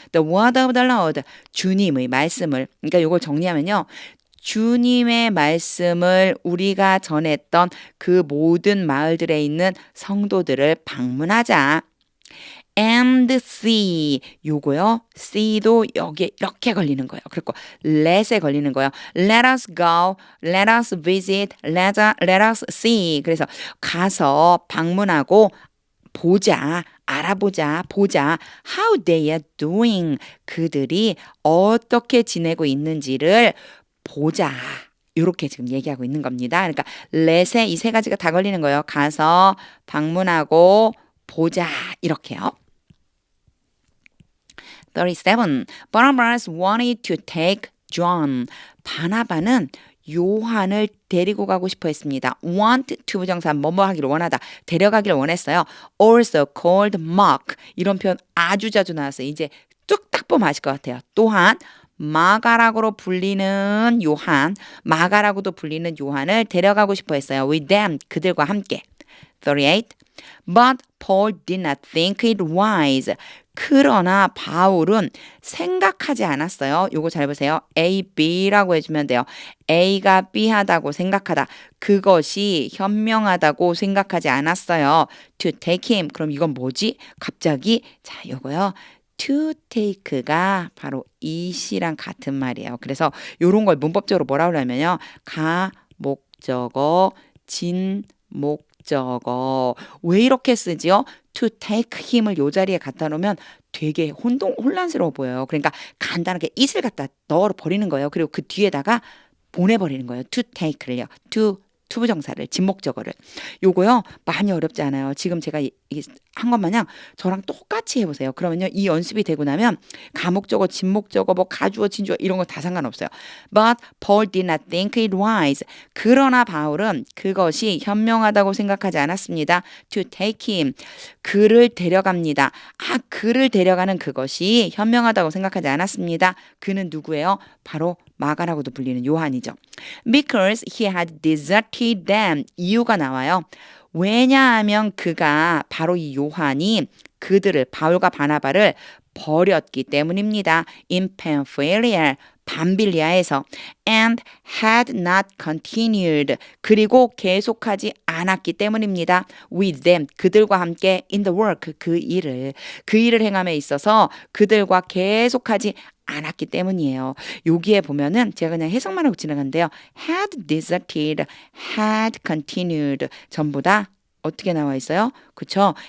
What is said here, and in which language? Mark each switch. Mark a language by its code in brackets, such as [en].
[en] The word of the Lord [ko] 주님의 말씀을 그러니까 요걸 정리하면요. 주님의 말씀을 우리가 전했던 그 모든 마을들에 있는 성도들을 방문하자. [en] And see [ko] 요거요. see도 여기에 이렇게 걸리는 거예요. 그리고 let에 걸리는 거예요. [en] Let us go, let us visit, let us see. [ko] 그래서 가서 방문하고 보자, 알아보자, 보자. [en] How they are doing. [ko] 그들이 어떻게 지내고 있는지를 보자. 이렇게 지금 얘기하고 있는 겁니다. 그러니까 let에 이 세 가지가 다 걸리는 거예요. 가서 방문하고 보자. 이렇게요. 37. [en] Barnabas wanted to take John. [ko] 바나바는 요한을 데리고 가고 싶어 했습니다. want to 부정사 뭐뭐 하기를 원하다. 데려가기를 원했어요. [en] also called Mark. [ko] 이런 표현 아주 자주 나왔어요. 이제 쭉 딱 보면 아실 것 같아요. 또한 마가락으로 불리는 요한, 마가라고도 불리는 요한을 데려가고 싶어 했어요. [en] With them, [ko] 그들과 함께. 38. [en] But Paul did not think it wise. [ko] 그러나 바울은 생각하지 않았어요. 요거 잘 보세요. A, B라고 해주면 돼요. A가 B하다고 생각하다. 그것이 현명하다고 생각하지 않았어요. [en] To take him. [ko] 그럼 이건 뭐지? 갑자기 자 요거요. to take가 바로 it이랑 같은 말이에요. 그래서 요런 걸 문법적으로 뭐라고 하냐면요. 가, 목적어, 진, 목적어. 왜 이렇게 쓰지요? to take him을 요 자리에 갖다 놓으면 되게 혼란스러워 보여요. 그러니까 간단하게 it을 갖다 넣어 버리는 거예요. 그리고 그 뒤에다가 보내버리는 거예요. to take를요. to 투부정사를, 진목적어를. 요거요, 많이 어렵지 않아요. 지금 제가 한 것 마냥 저랑 똑같이 해보세요. 그러면요, 이 연습이 되고 나면 가목적어, 진목적어, 뭐 가주어, 진주어 이런 거 다 상관없어요. [en] But Paul did not think it wise. [ko] 그러나 바울은 그것이 현명하다고 생각하지 않았습니다. [en] To take him. [ko] 그를 데려갑니다. 아, 그를 데려가는 그것이 현명하다고 생각하지 않았습니다. 그는 누구예요? 바로 마가라고도 불리는 요한이죠. [en] Because he had deserted them. [ko] 이유가 나와요. 왜냐하면 그가 바로 이 요한이 그들을 바울과 바나바를 버렸기 때문입니다. [en] In Pamphylia, [ko] 밤빌리아에서 [en] and had not continued [ko] 그리고 계속하지 않았기 때문입니다. [en] With them [ko] 그들과 함께 [en] in the work [ko] 그 일을 행함에 있어서 그들과 계속하지 않았기 때문이에요. 여기에 보면은 제가 그냥 해석만 하고 지나갔는데요. had deserted, had continued 전부 다 어떻게 나와 있어요? 그쵸?